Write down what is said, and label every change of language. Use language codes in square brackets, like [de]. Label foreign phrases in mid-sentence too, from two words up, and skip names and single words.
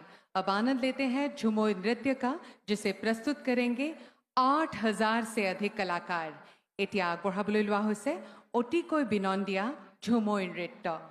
[hi] अब आनंद लेते हैं झुमोर नृत्य का, जिसे प्रस्तुत करेंगे 8,000 से अधिक कलाकार। [as] এতিয়া আগবঢ়াবলৈ লোৱা হৈছে অতিকৈ বিনন্দীয়া ঝুমুৰ নৃত্য।